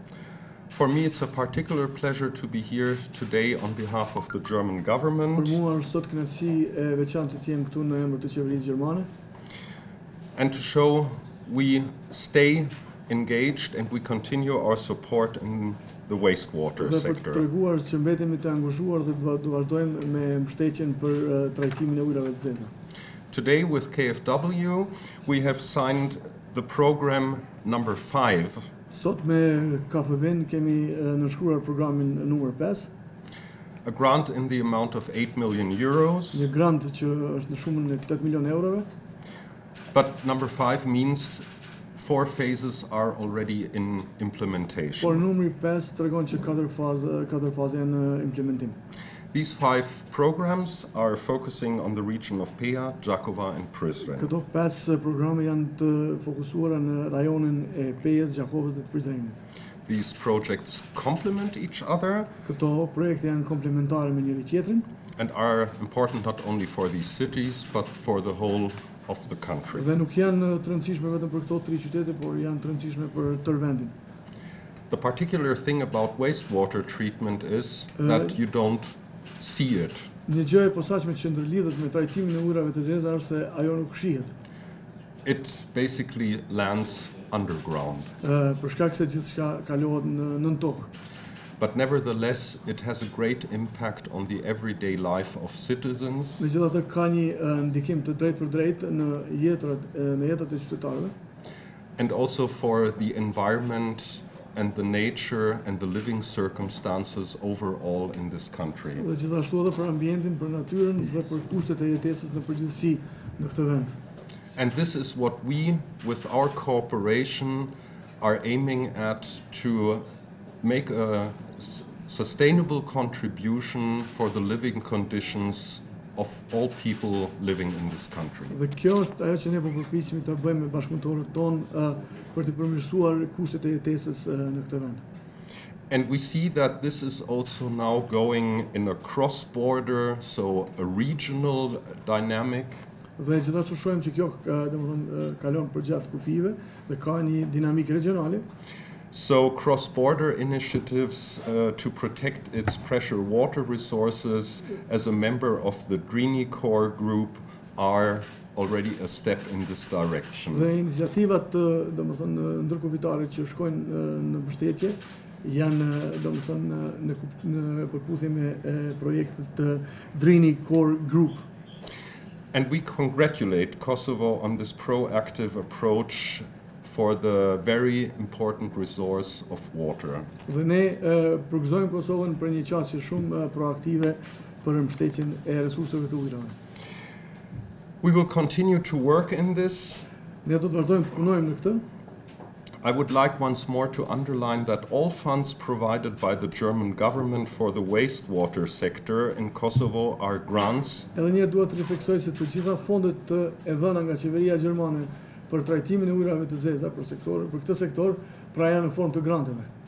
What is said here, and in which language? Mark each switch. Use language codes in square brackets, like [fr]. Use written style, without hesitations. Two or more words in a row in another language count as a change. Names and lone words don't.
[en] For me, it's a particular pleasure to be here today on behalf of the German government and to show we stay engaged and we continue our support in the wastewater sector. Today with KfW we have signed the program number 5. [sq] Sot me KfW kemi nënshkruar programin numër 5. [en] A grant in the amount of 8 million euros. [sq] Një grant që është në shumën e 8 milionë eurove. [en] But number 5 means 4 phases are already in implementation. [sq] Por numri 5 tregon që 4 faza janë në implementim. [en] These 5 programs are focusing on the region of Peja, Gjakova and Prizren. [sq] Këto 5 programe janë të fokusuara në rajonin e Pejës, Gjakovës dhe të Prizrenit. [en] These projects complement each other. [sq] Këto projekte janë komplementare me njëri tjetrin. [en] And are important not only for these cities but for the whole of the country. [sq] Dhe nuk janë të rëndësishme vetëm për këto 3 qytete, por janë të rëndësishme për tërë vendin. [en] The particular thing about wastewater treatment is that you don't see it. [sq] Një gjë e posaçme që ndërlidhet me trajtimin e ujrave të zeza është se ajo nuk shihet. [en] It basically lands underground. [sq] Për shkak se gjithçka kalohet nën tokë. [en] But nevertheless, it has a great impact on the everyday life of citizens. [sq] Megjithatë ka një ndikim të drejtë për drejtë në jetët e qytetarëve. [en] And also for the environment and the nature and the living circumstances overall in this country. [sq] Dhe gjithashtu edhe për ambientin, për natyrën dhe për kushtet e jetesës në përgjithësi në këtë vend. [en] And this is what we, with our cooperation, are aiming at to make a sustainable contribution for the living conditions of all people living in this country. [sq] Dhe kjo është ajo që ne po përpiqemi ta bëjmë me bashkëpunëtorët tonë për të përmirësuar kushtet e jetesës në këtë vend. [en] And we see that this is also now going in a cross-border, so a regional dynamic. [sq] Dhe gjithashtu shohim që kjo domethënë kalon përgjatë kufive dhe ka një dinamikë regionale. [en] So cross-border initiatives to protect its pressure water resources as a member of the Drini Core Group are already a step in this direction. [sq] Dhe iniciativat domethënë ndërkufitare që shkojnë në mbështetje janë domethënë në përputhje me projektet të Drini Core Group. [en] And we congratulate Kosovo on this proactive approach for the very important resource of water. [sq] Dhe ne përgëzojmë Kosovën për një qasje shumë proaktive për mbështetjen e resurseve të ujrave. [en] We will continue to work in this. [sq] Ne do të vazhdojmë të punojmë në këtë. [en] I would like once more to underline that all funds provided by the German government for the wastewater sector in Kosovo are grants. [sq] Edhe një herë dua të rifleksoj se të gjitha fondet e dhëna nga qeveria gjermane për trajtimin e ujrave të zeza për këtë sektor, pra janë në formë të granteve.